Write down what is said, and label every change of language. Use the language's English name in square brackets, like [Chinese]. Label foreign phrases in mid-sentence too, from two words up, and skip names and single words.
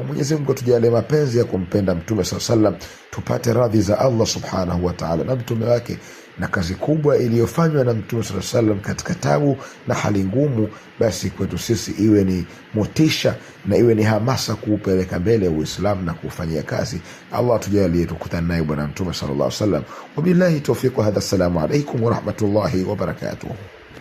[Swahili] Mwenyezi Mungu tujalie mapenzi ya kumpenda Mtume [Arabic] صلى الله عليه وسلم, [Swahili] tupate radhi za [Arabic] الله سبحانه وتعالى [Swahili] na mtume wake, na kazi kubwa iliyofanywa na Mtume [Arabic] صلى الله عليه وسلم [Swahili] katika tabu na hali ngumu, basi kwetu sisi iwe ni motisha na iwe ni hamasa kuupeleka mbele Uislamu na kufanyia kazi. Allah tujalie tukutane naye bwana Mtume [Arabic] صلى الله عليه وسلم. وبالله التوفيق هذا السلام عليكم ورحمة الله وبركاته.